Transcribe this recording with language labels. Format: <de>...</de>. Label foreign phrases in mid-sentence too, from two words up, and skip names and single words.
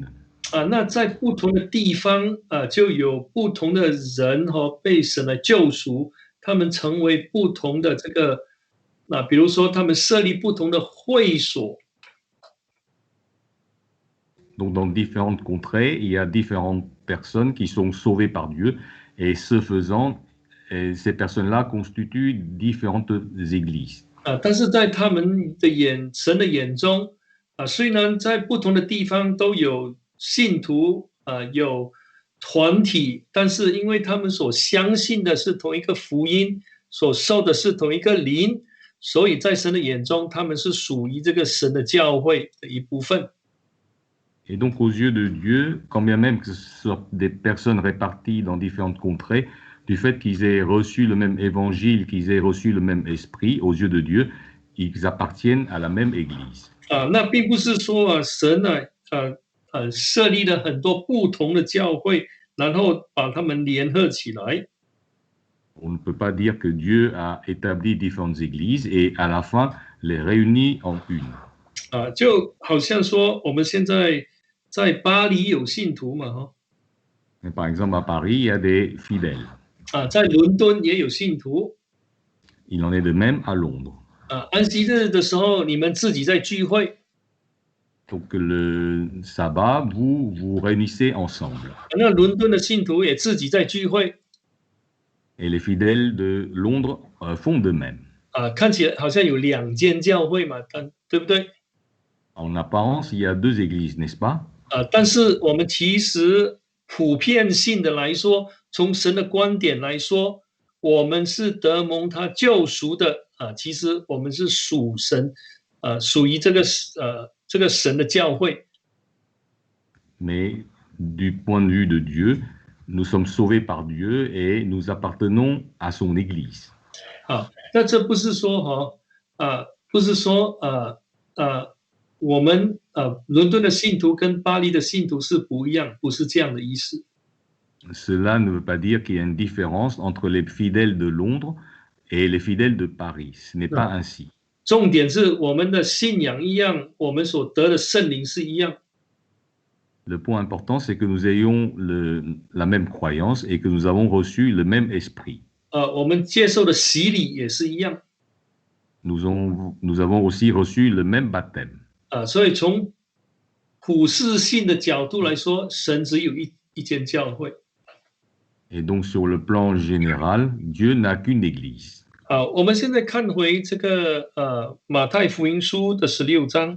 <zh>那在不同的地方就有不同的人被神来救赎，他们成为不同的这个比如说他们设立不同的会所。</zh> <fr>Donc dans différentes contrées, il y a différentes personnes qui sont sauvées par Dieu et ce faisant, ces personnes-là constituent différentes églises.</fr> <zh>但是在他们的神的眼中虽然在不同的地方都有信徒有团体，但是因为他们所相信的是同一个福音，所受的是同一个灵，所以在神的眼中，他们是属于这个神的教会的一部分。</zh> <fr>Et donc aux yeux de Dieu, quand bien même que ce soit des personnes réparties dans différentes contrées, du fait qu'ils aient reçu le même évangile, qu'ils aient reçu le même esprit, aux yeux de Dieu, ils appartiennent à la même église.</fr> <zh>那并不是说神设立了很多不同的教会，然后把他们联合起来。</zh> <fr>On ne peut pas dire que Dieu a établi différentes églises et à la fin les réunit en une.</fr> <zh>就好像说我们现在在巴黎有信徒嘛</zh> <fr>Par exemple à Paris, il y a des fidèles.</fr> <zh>在伦敦也有信徒。</zh> <fr>Il en est de même à Londres.</fr> <zh>安息日的时候，你们自己在聚会。</zh> <fr>Donc le sabbat, vous vous réunissez ensemble.</fr> <zh>那伦敦的信徒也自己在聚会。</zh> <fr>Et les fidèles de Londres font de même.</fr> <zh>看起来好像有2间教会嘛，对不对？</zh> <fr>En apparence, il y a 2 églises, n'est-ce pas?</fr> <zh>但是我们其实普遍性的来说，从神的观点来说，我们是得蒙他救赎的其实我们是属神属于这个神的教会。</zh> <fr>Mais du point de vue de Dieu, nous sommes sauvés par Dieu et nous appartenons à son Église.</fr> <zh>啊，那这不是说不是说我们伦敦的信徒跟巴黎的信徒是不一样，不是这样的意思。</zh> <fr>Cela ne veut pas dire qu'il y a une différence entre les fidèles de Londres et les fidèles de Paris. Ce n'est pas ainsi.</fr> <zh>重点是我们的信仰一样，我们所得的圣灵是一样。</zh> <fr>Le point important, c'est que nous ayons la même croyance et que nous avons reçu le même esprit.</fr> <zh>我们接受的洗礼也是一样。</zh> <fr>Nous avons aussi reçu le même baptême.</fr> <zh>所以从普世性的角度来说，神只有一间教会。</zh> <fr>Et donc, sur le plan général, Dieu n'a qu'une église.</fr> <zh>我们现在看回这个马太福音书的16章。</zh>